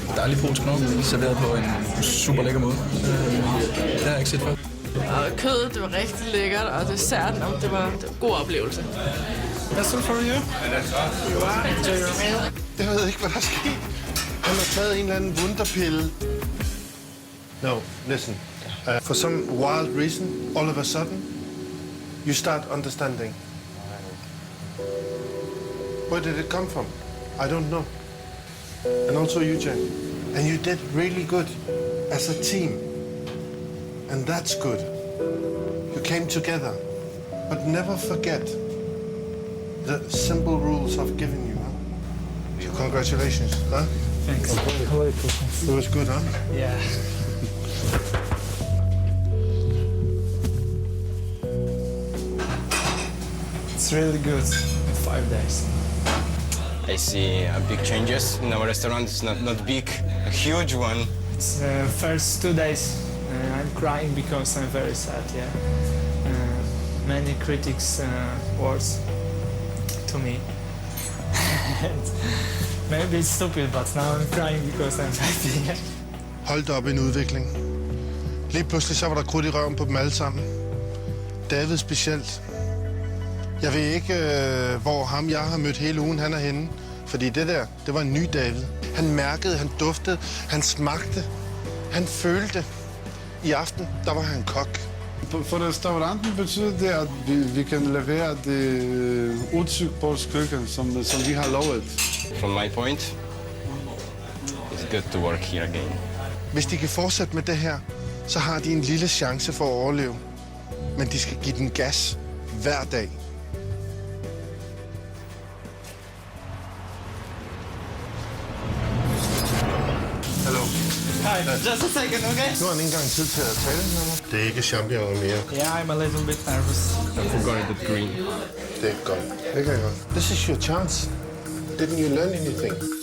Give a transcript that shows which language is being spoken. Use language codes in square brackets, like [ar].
[da] Dejlig polsk mad, serveret på en super lækker måde. Det har jeg ikke set før. Og kødet, det var rigtig lækkert, og desserten, det var en god oplevelse. [en] That's all for you. Enjoy your meal. [da] Jeg ved ikke, hvad der er sket. Han har taget en eller anden wunderpille. [en] No, listen. For some wild reason, all of a sudden, you start understanding. Where did it come from? I don't know. And also you, Jack. And you did really good as a team. And that's good. You came together. But never forget the simple rules I've given you. Huh? So congratulations. Huh? Thanks. It was good, huh? Yeah. It's really good in 5 days. I see big changes in our restaurant. It's not big, a huge one. It's first 2 days I'm crying because I'm very sad, yeah. Many critics words to me. Maybe it's stupid, but now I'm crying because I'm happy. [da] Hold da op en udvikling. Lige pludselig så var der krudt i røven på dem alle sammen. David specielt. Jeg ved ikke, hvor ham jeg har mødt hele ugen, han er henne. Fordi det var en ny David. Han mærkede, han duftede, han smagte, han følte. I aften, der var han kok. For restauranten betyder det, at vi kan levere det udtryk polsk køkken, som vi har lovet. [en] From my point, it's good to work here again. [da] Hvis de kan fortsætte med det her, så har de en lille chance for at overleve. Men de skal give den gas hver dag. Hallo. [en] Hi, just a second, okay? [da] Nu har han ikke engang tid til at tale med mig. Det er ikke champignon mere. [en] Yeah, I'm a little bit nervous. I forgot that green. [da] Det er godt. Det kan jeg godt. [en] This is your chance. Didn't you learn anything?